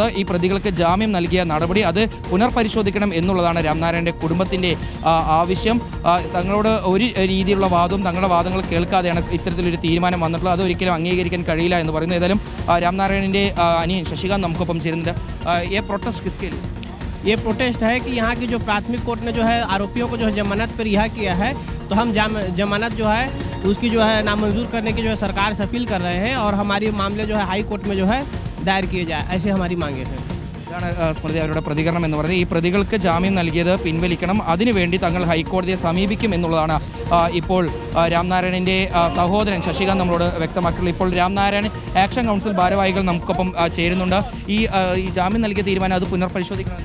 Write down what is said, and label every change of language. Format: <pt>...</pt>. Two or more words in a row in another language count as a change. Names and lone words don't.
<ml>ഈ പ്രതികൾക്ക് ജാമ്യം നൽകിയ നടപടി അത് പുനർപരിശോധിക്കണം എന്നുള്ളതാണ് രാംനാരായണൻ്റെ കുടുംബത്തിൻ്റെ ആവശ്യം. തങ്ങളോട് ഒരു രീതിയിലുള്ള വാദവും തങ്ങളുടെ വാദങ്ങൾ കേൾക്കാതെയാണ് ഇത്തരത്തിലൊരു തീരുമാനം വന്നിട്ടുള്ളത്. അത് ഒരിക്കലും അംഗീകരിക്കാൻ കഴിയില്ല എന്ന് പറയുന്നു. ഏതായാലും രാംനാരായണൻ്റെ അനിയൻ ശശികാന്ത് നമുക്കൊപ്പം ചേരുന്നുണ്ട്.</ml> <hi>ये प्रोटेस्ट किसके लिए? ये प्रोटेस्ट है कि यहाँ की जो प्राथमिक कोर्ट ने जो है आरोपियों को जो है जमानत पर रिहा किया है, तो हम जमानत जो है उसकी जो है नामंजूर करने की जो है सरकार से अपील कर रहे हैं और हमारे मामले जो है</hi> <en>High Court</en> <hi>में जो है दायर किए जाए, ऐसे हमारी मांगे हैं.</hi> <ml>ഇതാണ് സ്മൃതി അവരുടെ പ്രതികരണം എന്ന് പറയുന്നത്. ഈ പ്രതികൾക്ക് ജാമ്യം നൽകിയത് പിൻവലിക്കണം, അതിനുവേണ്ടി തങ്ങൾ ഹൈക്കോടതിയെ സമീപിക്കും എന്നുള്ളതാണ് ഇപ്പോൾ രാംനാരായണൻ്റെ സഹോദരൻ ശശികാന്ത് നമ്മളോട് വ്യക്തമാക്കിയിട്ടുള്ളത്. ഇപ്പോൾ രാംനാരായണൻ</ml> <en>action council</en> <ml>ഭാരവാഹികൾ നമുക്കൊപ്പം ചേരുന്നുണ്ട്. ഈ ജാമ്യം നൽകിയ തീരുമാനം അത് പുനർപരിശോധിക്കണം.</ml>